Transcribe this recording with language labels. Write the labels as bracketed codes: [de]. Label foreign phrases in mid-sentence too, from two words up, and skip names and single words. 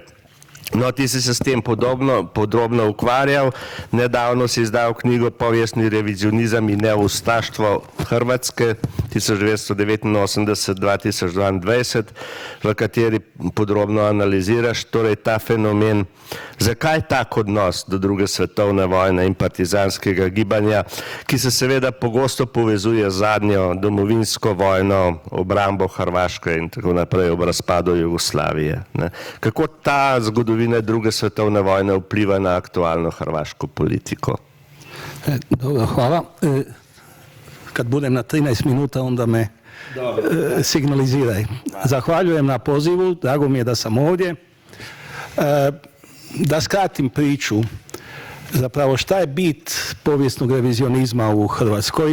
[sl] No, ti si se s tem podrobno ukvarjal, nedavno si izdal knjigo Povjesni revizionizam in neustaštvo Hrvatske 1989-2022, v kateri podrobno analiziraš torej ta fenomen, zakaj tak odnos do druge svetovne vojne in partizanskega gibanja, ki se seveda pogosto povezuje z zadnjo domovinsko vojno, obrambo Hrvaške in tako naprej ob razpadu Jugoslavije. Ne. Kako ta zgodovina druge svetovne vojne vpliva na aktualno hrvaško politiko? [hr] Dobro, hvala. Kad budem na 13 minuta, onda me signaliziraj. Zahvaljujem na pozivu, drago mi je da sam ovdje. Da skratim priču, zapravo šta je bit povijesnog revizionizma u Hrvatskoj?